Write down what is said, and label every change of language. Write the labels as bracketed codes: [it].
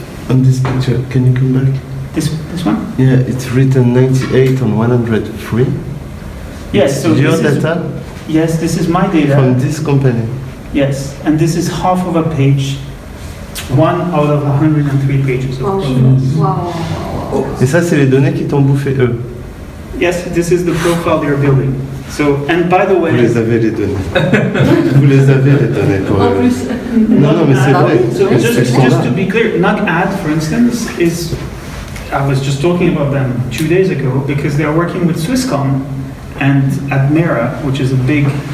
[en] On this picture, can you come back? This one? Yeah, it's written 98 on 103. Yes, so your this data? Yes, this is my data. From this company? Yes, and this is half of a page, 1 out of 103 pages of profiles. Wow. [fr] Et ça, c'est les données qui t'ont bouffé eux. [en] Yes, this is the profile they're building. So, and by the way... [fr] Vous les avez les données. Vous les avez les données pour eux. Non, mais c'est vrai. [en] So just to be clear, NugAd, for instance, is... I was just talking about them 2 days ago because they are working with Swisscom and Admira, which is a big...